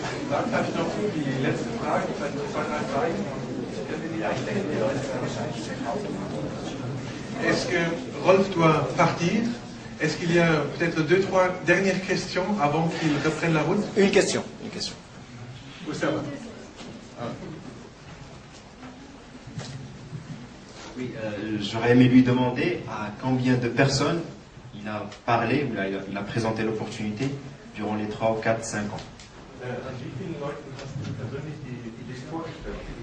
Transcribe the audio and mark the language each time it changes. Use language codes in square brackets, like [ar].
[de] Darf ich noch die letzte Frage, vielleicht noch 2, 3 Fragen? Ja, ich denke, die Leute werden wahrscheinlich nach Hause machen. [fr] Est-ce que Rolf doit partir? Est-ce qu'il y a peut-être 2, 3 dernières questions avant qu'il reprenne la route? Une question. Une question. Oussama. Oui, j'aurais aimé lui demander à combien de personnes il a parlé, ou il a présenté l'opportunité durant les 3, 4, 5 ans. [de] An wie vielen Leuten hast du persönlich die Idee vorgestellt?